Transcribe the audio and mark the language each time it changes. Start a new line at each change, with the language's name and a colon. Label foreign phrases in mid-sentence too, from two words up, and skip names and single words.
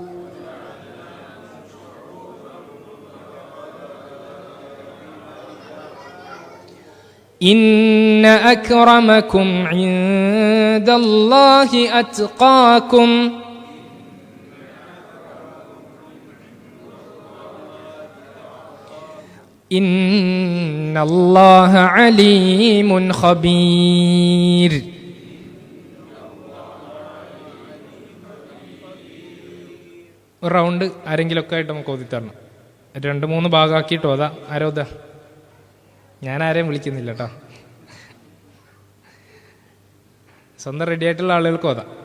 Arabic: إن أكرمكم عند الله أتقاكم إن الله عليم خبير.
Malayalam: ഒരു റൗണ്ട് ആരെങ്കിലുമൊക്കെ ആയിട്ട് നമുക്ക് ഓതിത്തരണം. 2-3 ഭാഗമാക്കിയിട്ട് ഓതാ. ആരോതാ? ഞാൻ ആരെയും വിളിക്കുന്നില്ല കേട്ടോ. സ്വന്തം റെഡി ആയിട്ടുള്ള ആളുകൾക്ക് ഓതാം.